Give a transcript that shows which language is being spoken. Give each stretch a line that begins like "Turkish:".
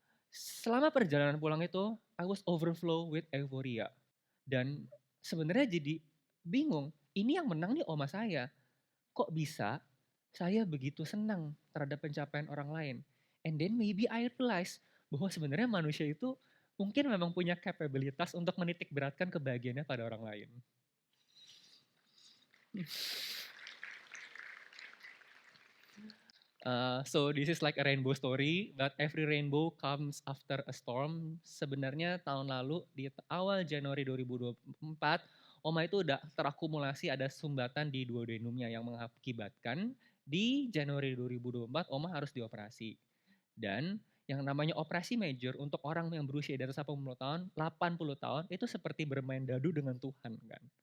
Indonesian: Selama perjalanan pulang itu,
English: I was overflow with euphoria.
Indonesian: Dan sebenarnya jadi bingung, ini yang menang nih oma saya. Kok bisa saya begitu senang terhadap pencapaian orang lain?
English: And then maybe I realize
Indonesian: bahwa sebenarnya manusia itu mungkin memang punya kapabilitas untuk menitik beratkan kebahagiaannya pada orang lain.
English: So this is like a rainbow story, but every rainbow comes after a storm.
Indonesian: Sebenarnya tahun lalu di awal Januari 2024, Oma itu udah terakumulasi ada sumbatan di duodenumnya yang mengakibatkan di Januari 2024 Oma harus dioperasi. Dan yang namanya operasi major untuk orang yang berusia di atas 80 tahun, 80 tahun itu seperti bermain dadu dengan Tuhan kan.